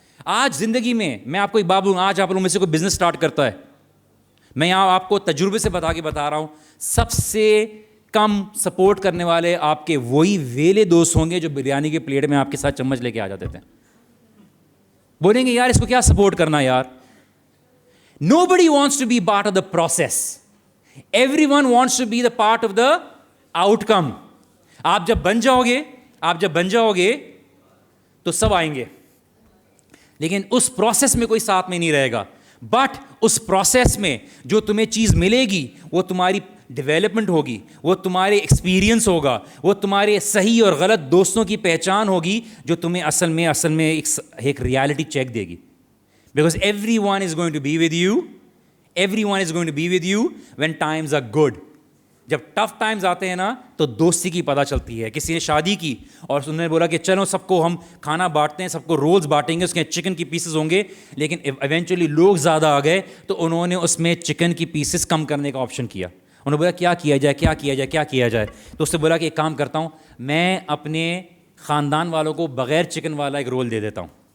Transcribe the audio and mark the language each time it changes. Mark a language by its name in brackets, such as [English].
[Urdu] آج زندگی میں میں آپ کو ایک بات بولوں, آج آپ لوگوں میں سے کوئی بزنس اسٹارٹ کرتا ہے, میں یہاں آپ کو تجربے سے بتا رہا ہوں, سب سے کم سپورٹ کرنے والے آپ کے وہی ویلے دوست ہوں گے جو بریانی کے پلیٹ میں آپ کے ساتھ چمچ لے کے آ جاتے تھے. بولیں گے یار اس کو کیا سپورٹ کرنا یار. [English] Nobody wants to be part of the process. Everyone wants to be the part of the outcome. [Urdu] آپ جب بن جاؤ گے تو سب آئیں گے, لیکن اس پروسیس میں کوئی ساتھ میں نہیں رہے گا. بٹ اس پروسیس میں جو تمہیں چیز ملے گی وہ تمہاری ڈیولپمنٹ ہوگی, وہ تمہارے ایکسپیرینس ہوگا, وہ تمہارے صحیح اور غلط دوستوں کی پہچان ہوگی, جو تمہیں اصل میں ایک ریالٹی چیک دے گی. [English] Because everyone is going to be with you. Everyone is going to be with you when times are good. [Urdu] جب ٹف ٹائمز آتے ہیں نا تو دوستی کی پتہ چلتی ہے. کسی نے شادی کی اور انہوں نے بولا کہ چلو سب کو ہم کھانا بانٹتے ہیں, سب کو رولز بانٹیں گے, اس کے چکن کی پیسز ہوں گے, لیکن ایونچولی لوگ زیادہ آ گئے تو انہوں نے اس میں چکن کی پیسز کم کرنے کا آپشن کیا. انہوں نے بولا کیا کیا جائے. تو اس نے بولا کہ ایک کام کرتا ہوں, میں اپنے خاندان والوں کو بغیر چکن والا ایک رول دے دیتا ہوں.